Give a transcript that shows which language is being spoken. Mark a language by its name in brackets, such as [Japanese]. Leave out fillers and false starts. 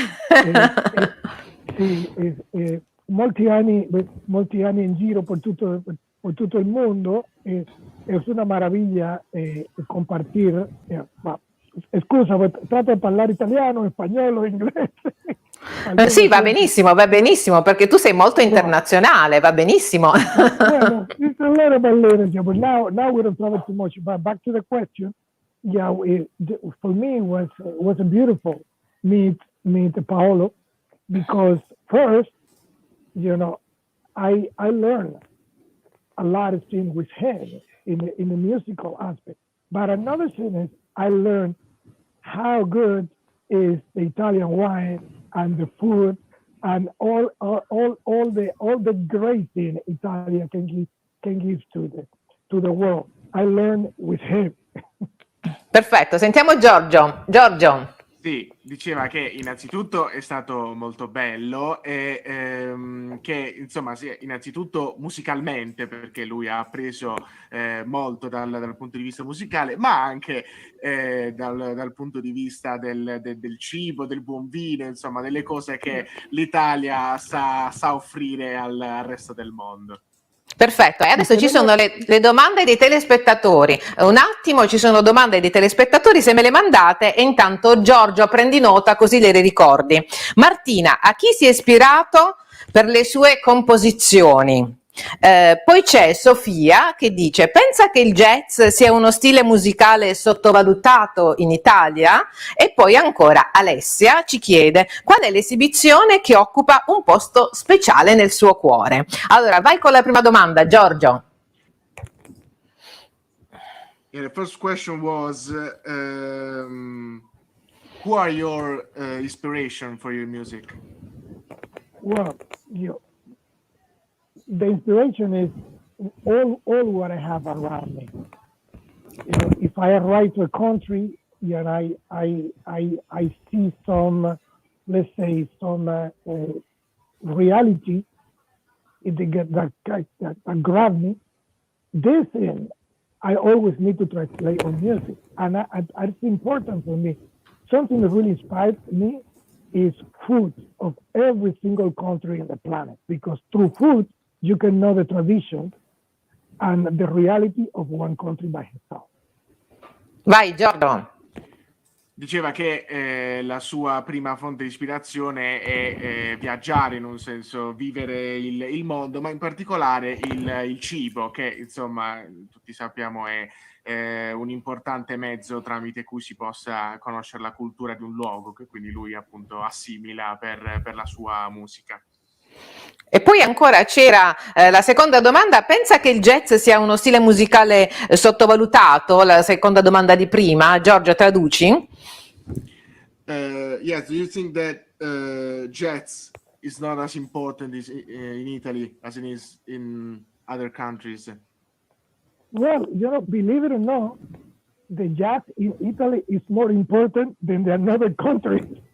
[Italian] Sì, molti anni in giro por tutto il mondo, è una meraviglia compartir. Scusa, trato di parlare italiano, spagnolo, inglese. Sì, va benissimo, perché tu sei molto internazionale, va benissimo. [English] Well, it's a little bit later, but now we don't travel too much. But back to the question, yeah, for me it was a beautiful meet Paolo, because first, you know, I learned a lot of things with him in the musical aspect. But another thing is I learned how good is the Italian wine and the food and all the great thing Italia can give to the world. I learned with him. [Italian] Perfetto, sentiamo Giorgio. Giorgio. Sì, diceva che innanzitutto è stato molto bello e che insomma sì, innanzitutto musicalmente, perché lui ha appreso molto dal punto di vista musicale, ma anche dal punto di vista del cibo, del buon vino, insomma delle cose che l'Italia sa offrire al resto del mondo. Perfetto, e adesso ci sono le domande dei telespettatori. Un attimo, ci sono domande dei telespettatori, se me le mandate, e intanto Giorgio prendi nota così le ricordi. Martina, a chi si è ispirato per le sue composizioni? Poi c'è Sofia che dice: pensa che il jazz sia uno stile musicale sottovalutato in Italia? E poi ancora Alessia ci chiede: qual è l'esibizione che occupa un posto speciale nel suo cuore? Allora vai con la prima domanda, Giorgio. [English] Yeah, the first question was who are your inspiration for your music? Well, the inspiration is all what I have around me. You know, if I arrive to a country, you know, I see some, let's say, some reality that grab me. This thing I always need to translate on music, and it's important for me. Something that really inspired me is food of every single country on the planet, because through food you can know the tradition and the reality of one country by itself. [Italian] Vai Giorgio. Diceva che la sua prima fonte di ispirazione è viaggiare, in un senso vivere il mondo, ma in particolare il cibo, che insomma tutti sappiamo è un importante mezzo tramite cui si possa conoscere la cultura di un luogo, che quindi lui appunto assimila per la sua musica. E poi ancora c'era la seconda domanda: pensa che il jazz sia uno stile musicale sottovalutato? La seconda domanda di prima, Giorgio, traduci? [English] Yes, do you think that jazz is not as important in Italy as it is in other countries? Well, you know, believe it or not, the jazz in Italy is more important than the another countries.